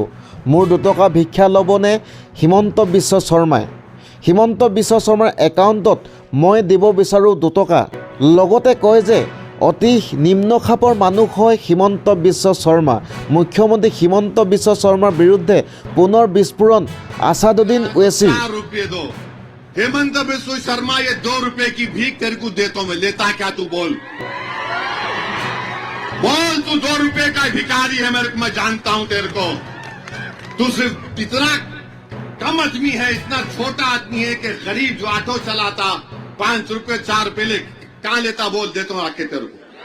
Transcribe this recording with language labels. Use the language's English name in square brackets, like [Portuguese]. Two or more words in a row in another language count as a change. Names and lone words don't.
[Assamese] মোৰ 2 টকা ভিক্ষা ল'বনে হিমন্ত বিশ্ব শৰ্মাই? হিমন্ত বিশ্ব শৰ্মাৰ একাউণ্টত মই দিব বিচাৰোঁ 2 টকা। লগতে কয় যে অতি নিম্ন খাপৰ মানুহ হয় হিমন্ত বিশ্ব শৰ্মা। মুখ্যমন্ত্ৰী হিমন্ত বিশ্ব শৰ্মাৰ বিৰুদ্ধে পুনৰ বিস্ফোৰণ আছাদুদ্দিন ওৱেইছি। [Hindi] हेमंत बिस्व शर्मा ये 2 रुपए की भीख तेरे को देता हूं मैं, लेता क्या तू बोल तू 2 रुपए का भिखारी है मेरे को, मैं जानता हूं तेरे को। तू सिर्फ इतना कम आदमी है, इतना छोटा आदमी है कि गरीब जो ऑटो चलाता 5 रुपए 4 रुपए ले कहां लेता बोल, देता हूं आके तेरे को।